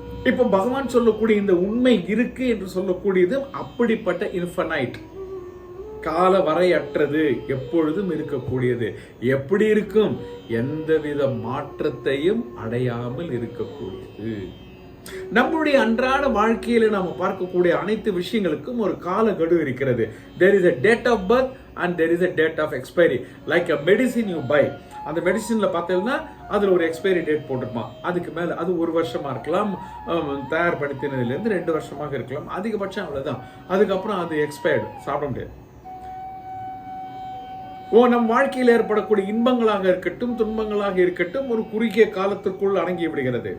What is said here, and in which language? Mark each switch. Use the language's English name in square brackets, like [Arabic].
[Tamil] இப்போ பகவான் சொல்லக்கூடிய இந்த உண்மை இருக்கு என்று சொல்லக்கூடியது அப்படிப்பட்ட இன்ஃபனைட், கால வரையற்றது, எப்பொழுதும் இருக்கக்கூடியது. எப்படி இருக்கும்? எந்தவித மாற்றத்தையும் அடையாமல் இருக்கக்கூடியது. நம்முடைய அன்றாட வாழ்க்கையில நாம பார்க்கக்கூடிய அனைத்து விஷயங்களுக்கும் ஒரு கால கெடு இருக்கிறது. [English] There is a date of birth and there is a date of expiry. Like a medicine you buy, [Tamil] அந்த மெடிசின்ல பார்த்தீங்கன்னா அதுல ஒரு எக்ஸ்பைரி டேட் போட்டிருப்பான். அதுக்கு மேல அது 1 வருஷமா இருக்கலாம், தயார் படுத்தினதுல இருந்து 2 வருஷமாக இருக்கலாம், அதிகபட்சம் அவ்வளவுதான். அதுக்கப்புறம் அது எக்ஸ்பயர்டு, சாப்பிட முடியாது. நம் வாழ்க்கையில் ஏற்படக்கூடிய இன்பங்களாக இருக்கட்டும் துன்பங்களாக இருக்கட்டும் ஒரு குறுகிய காலத்திற்குள் அடங்கி விடுகிறது.